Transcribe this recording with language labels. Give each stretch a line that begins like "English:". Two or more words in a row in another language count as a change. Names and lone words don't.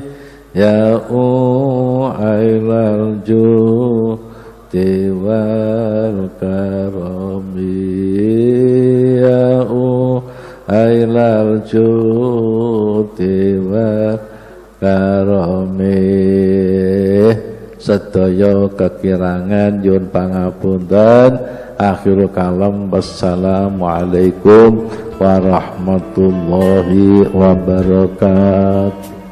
Arabic: يا أهل الجود والكرم يا أهل الجود والكرم ya u'ailal juhdi wal karami
Javanese: sedaya kekirangan nyuwun pangapunten.
Arabic: آخر الكلام والسلام عليكم ورحمة الله وبركاته.